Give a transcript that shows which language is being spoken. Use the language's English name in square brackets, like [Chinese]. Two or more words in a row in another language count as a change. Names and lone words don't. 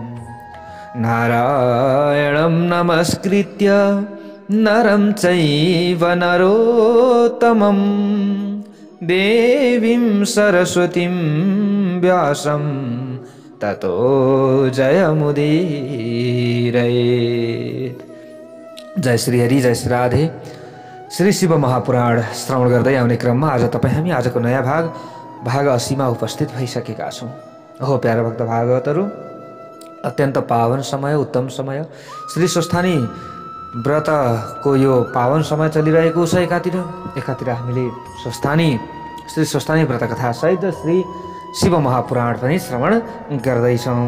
[Sanskrit] नारायणं नमस्कृत्य नरं चैव नरोत्तमं देवीं सरस्वतीं व्यासं ततो जयमुदीरयेत्। [Nepali] जय श्री हरि, जय श्री राधे। श्री शिव महापुराण श्रवण गर्दै आउने क्रममा आज तपाईँ हामी आजको नयाँ भाग 80 मा उपस्थित भइसकेका छौँ। हो प्यारा भक्त भागवतहरू, अत्यन्त पावन समय, उत्तम समय, श्री स्वस्थानी व्रतको यो पावन समय चलिरहेको छ। एकातिर हामीले श्री स्वस्थानी व्रत कथा सहित श्री शिव महापुराण पनि श्रवण गर्दैछौँ।